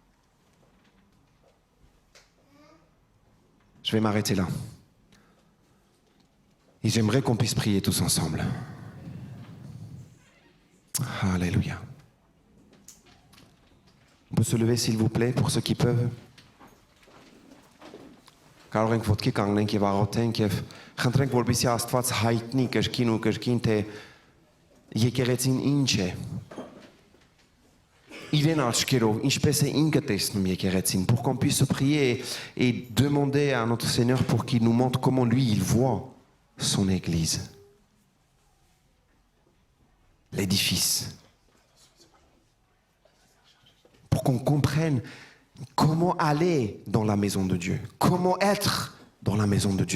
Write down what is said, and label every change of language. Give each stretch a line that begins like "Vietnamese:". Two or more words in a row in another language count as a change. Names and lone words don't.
French: Je vais m'arrêter là. Et j'aimerais qu'on puisse prier tous ensemble. Alléluia. On peut se lever s'il vous plaît, pour ceux qui peuvent.
Armenian: Կարող ենք ոտքի կանգնենք եւ աղոթենք եւ խնդրենք, որպեսզի Աստված հայտնի կրկին ու կրկին, թե եկեղեցին ինչ է։ Իրեն աչքերով, ինչպես է ինքը տեսնում եկեղեցին,
French: pour qu'on puisse prier et demander à notre Seigneur pour qu'il nous montre comment lui il voit son Église, l'édifice, pour qu'on comprenne comment aller dans la maison de Dieu, comment être dans la maison de Dieu.